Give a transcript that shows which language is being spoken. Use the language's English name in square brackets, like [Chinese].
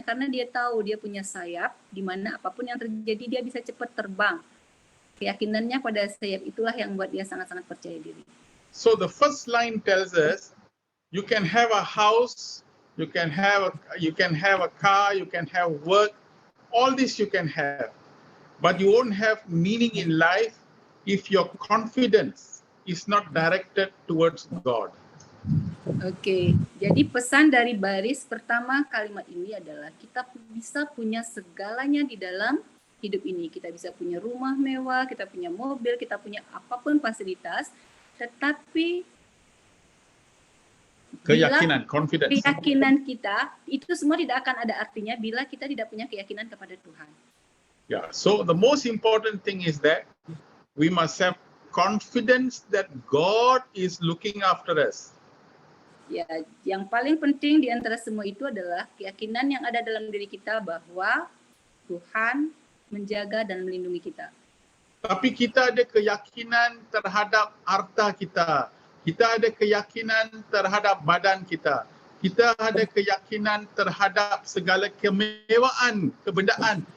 [Indonesian] Karena dia tahu dia punya sayap, di mana apapun yang terjadi dia bisa cepat terbang. Keyakinannya pada sayap itulah yang membuat dia sangat-sangat percaya diri. [English] So the first line tells us, you can have a house, you can have a car, you can have work, all this you can have, but you won't have meaning in life if your confidence is not directed towards God. [Indonesian] Oke, jadi pesan dari baris pertama kalimat ini adalah kita bisa punya segalanya di dalam hidup ini. Kita bisa punya rumah mewah, kita punya mobil, kita punya apapun fasilitas, tetapi Keyakinan, confidence. keyakinan kita itu semua tidak akan ada artinya bila kita tidak punya keyakinan kepada Tuhan. Yeah. [English] So the most important thing is that we must have confidence that God is looking after us. [Indonesian] Ya, yang paling penting di antara semua itu adalah keyakinan yang ada dalam diri kita bahwa Tuhan menjaga dan melindungi kita. Tapi kita ada keyakinan terhadap harta kita. Kita ada keyakinan terhadap badan kita. Kita ada keyakinan terhadap segala kemewahan, kebendaan.